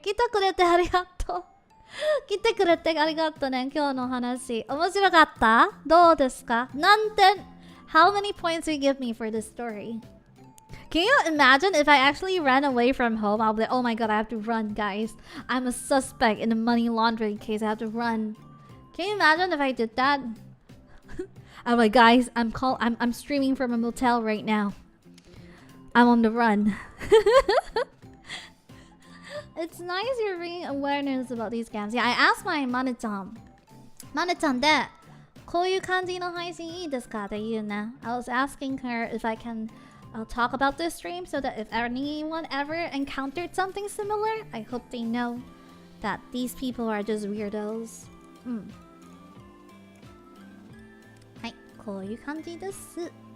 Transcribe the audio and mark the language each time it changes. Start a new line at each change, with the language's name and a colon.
Japanese: 来てくれてありがとう。来てくれてありがとうね。今日の話。面白かった？どうですか？何点？
English: How many points will you give me for this story? Can you imagine if I actually ran away from home? I'll be like, oh my god, I have to run, guys. I'm a suspect in a money laundering case. I have to run. Can you imagine if I did that? I'm like, guys, I'm streaming from a motel right now. I'm on the run. It's nice you're bringing awareness about these scams. Yeah, I asked my Mane-chan.
Japanese: Mane-chan, de, こういう感じの配信いいですかって言うね.
English: I was asking her if I can talk about this stream so that if anyone ever encountered something similar, I hope they know that these people are just weirdos.
Japanese: はい、こういう感じです。